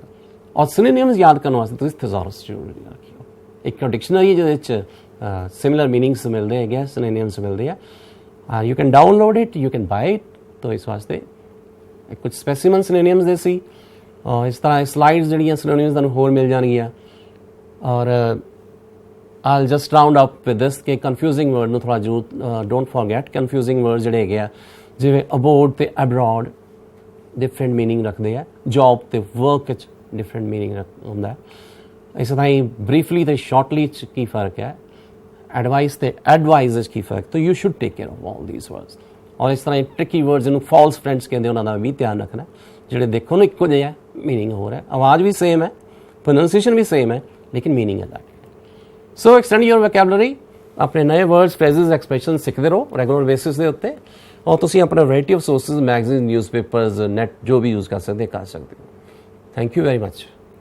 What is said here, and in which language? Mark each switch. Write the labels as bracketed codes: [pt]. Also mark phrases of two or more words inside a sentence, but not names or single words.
[pa] ਔਰ ਸਿਨੋਨਿਮਸ ਯਾਦ ਕਰਨ ਵਾਸਤੇ ਤੁਸੀਂ ਥਿਸੋਰਸ ਜ਼ਰੂਰ ਰੱਖਿਓ। ਇੱਕ ਡਿਕਸ਼ਨਰੀ ਜਿਹਦੇ ਵਿੱਚ [en] similar meanings [pa] ਮਿਲਦੇ ਹੈਗੇ, ਸਿਨੋਨਿਮਸ ਮਿਲਦੇ ਆ। [en] you can download it, you can buy it. [pa] ਤਾਂ ਇਸ ਵਾਸਤੇ ਕੁਝ [en] specimen synonyms [pa] ਦੇ ਸੀ। ਇਸ ਤਰ੍ਹਾਂ ਸਲਾਈਡਸ ਜਿਹੜੀਆਂ ਸਿਨੋਨਿਮਸ ਤੁਹਾਨੂੰ ਹੋਰ ਮਿਲ ਜਾਣਗੀਆਂ। [en] ਔਰ I'll just round up with this ਕਿ confusing word [pa] ਨੂੰ ਥੋੜ੍ਹਾ ਜ਼ਰੂਰ [en] don't forget. confusing word [pa] ਜਿਹੜੇ ਹੈਗੇ ਆ ਜਿਵੇਂ ਅਬੋਰਡ ਅਤੇ [en] abroad different meaning [pa] ਰੱਖਦੇ ਆ। ਜੋਬ ਅਤੇ ਵਰਕ ਵਿੱਚ [en] different meaning [pa] ਹੁੰਦਾ। ਇਸ ਤਰ੍ਹਾਂ ਹੀ ਬਰੀਫਲੀ ਅਤੇ ਸ਼ਾਰਟਲੀ 'ਚ ਕੀ ਫਰਕ ਹੈ, ਐਡਵਾਈਸ ਅਤੇ ਐਡਵਾਈਜ਼ ਵਿੱਚ ਕੀ ਫਰਕ। [en] ਤਾਂ you should take care of all these words. [pa] ਔਰ ਇਸ ਤਰ੍ਹਾਂ ਹੀ [en] tricky words [pa] ਜਿਹਨੂੰ [en] false friends [pa] ਕਹਿੰਦੇ, ਉਹਨਾਂ ਦਾ ਵੀ ਧਿਆਨ ਰੱਖਣਾ। ਜਿਹੜੇ ਦੇਖੋ ਨਾ ਇੱਕੋ ਜਿਹਾ ਮੀਨਿੰਗ ਹੋ ਰਿਹਾ, ਆਵਾਜ਼ ਵੀ ਸੇਮ ਹੈ, ਪ੍ਰੋਨਾਊਂਸੀਏਸ਼ਨ ਵੀ ਸੇਮ ਹੈ, ਲੇਕਿਨ ਮੀਨਿੰਗ ਅਲੱਗ। [en] So extend your vocabulary [pa] ਆਪਣੇ ਨਵੇਂ [en] words, phrases, expression [pa] ਸਿੱਖਦੇ ਰਹੋ [en] regular basis [pa] ਦੇ ਉੱਤੇ, ਔਰ ਤੁਸੀਂ ਆਪਣਾ [en] variety of sources, magazine, newspapers, net [pa] ਜੋ ਵੀ ਯੂਜ਼ ਕਰ ਸਕਦੇ ਹੋ। [en] thank you very much.